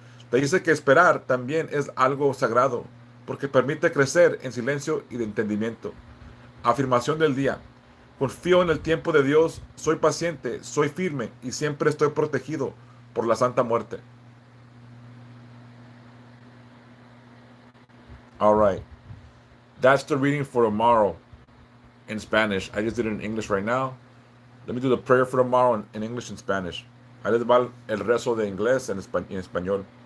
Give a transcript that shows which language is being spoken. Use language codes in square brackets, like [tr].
[es] Te dice que esperar también es algo sagrado, porque permite crecer en silencio y de entendimiento. Afirmación del día: confío en el tiempo de Dios, soy paciente, soy firme y siempre estoy protegido por la Santa Muerte. [en] All right, that's the reading for tomorrow in Spanish. I just did it in English right now. Let me do the prayer for tomorrow in English and Spanish. [es] Ahí les va el rezo de inglés en español.